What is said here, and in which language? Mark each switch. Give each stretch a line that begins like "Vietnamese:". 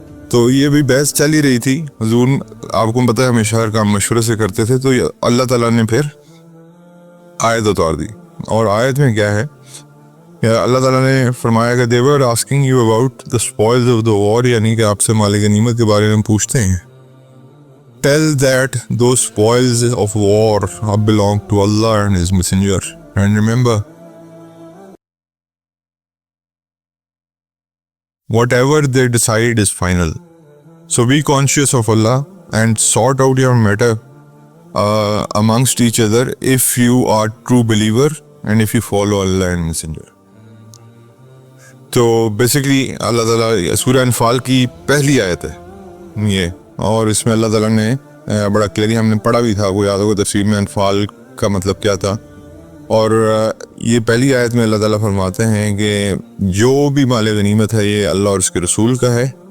Urdu: تو یہ بھی بحث چل ہی رہی تھی. حضور آپ کو پتہ ہے ہمیشہ ہر کام مشورے سے کرتے تھے. تو اللہ تعالیٰ نے پھر آیت اتار دی، اور آیت میں کیا ہے کہ اللہ تعالیٰ نے فرمایا کہ
English: they were asking you about the spoils of the war،
Urdu: یعنی کہ آپ سے مال غنیمت کے بارے میں پوچھتے ہیں.
English: Tell that those spoils of war belong to Allah and His Messenger. And remember, whatever they decide is final. So be conscious of Allah and sort out your matter amongst each other if you are true believer and if you follow Allah and Messenger.
Urdu: تو basically اللہ تعالیٰ سورہ انفال کی پہلی آیت ہے یہ، اور اس میں اللہ تعالیٰ نے بڑا کلیئرلی ہم نے پڑھا بھی تھا، وہ یاد ہوگا تفسیر میں انفال کا مطلب کیا تھا. اور یہ پہلی آیت میں اللہ تعالیٰ فرماتے ہیں کہ جو بھی مال غنیمت ہے یہ اللہ اور اس کے رسول کا ہے.